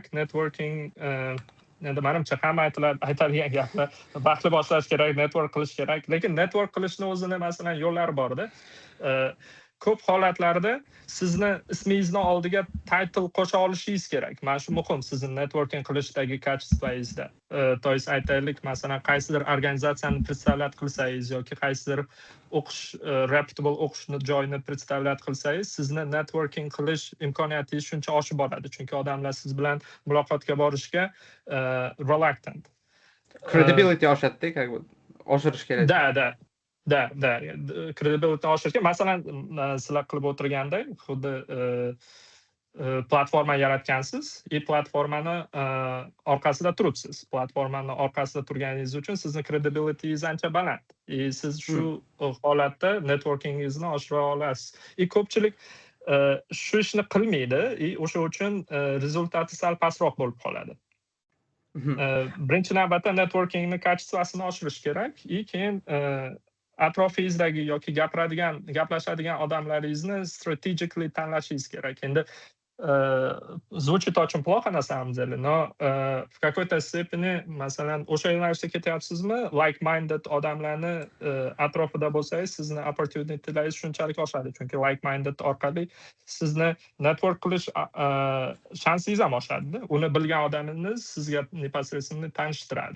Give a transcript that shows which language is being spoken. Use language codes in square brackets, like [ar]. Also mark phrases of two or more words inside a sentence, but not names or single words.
[uz] Networking endi menimcha hamma aytadigan gaplar, vaqtli boshlash kerak, network qilish kerak. Lekin network qilishni o'zini masalan yo'llari bor-da. ko'p holatlarda sizni ismingizni oldiga title qo'sha olishingiz kerak. Mana shu muhim sizni networking qilishdagi kачествоingizda. [ru] То есть [uz] aytaylik, masalan, qaysidir organizatsiyani представлять qilsangiz yoki qaysidir o'qish reputable o'qish joyini представлять qilsangiz, sizni networking qilish imkoniyatingiz shuncha oshib boradi. Chunki odamlar siz bilan muloqotga borishga reluctant. Credibility oshadi, [ru] как бы [uz] oshirish kerak. Da. Credibility oshirishga, masalan, sizlar qilib o'tirganda xuddi platforma yaratgansiz, platformani orqasida turibsiz. Platformani orqasida turganingiz uchun sizni credibilityingiz ancha baland. Siz shu holatda networkingingizni oshira olasiz. Ko'pchilik shu ishni qilmaydi, o'sha uchun rezultati sal pastroq bo'lib qoladi. Birinchi navbatda networkingni kачествосini oshirish kerak, keyin atrofingizdagi yoki gaplashadigan odamlaringizni strategically tanlashingiz kerak. Endi [ru] звучит очень плохо на самом деле, но в какой-то степени, [uz] masalan, o'sha yo'nalishda ketyapsizmi, like-minded odamlarni atrofida bo'lsangiz, sizni opportunitylaringiz shunchalik oshadi. Chunki like-minded orqali sizni network qilish shansingiz ham oshadi. Uni bilgan odamingiz sizga непосредственно tanishtiradi.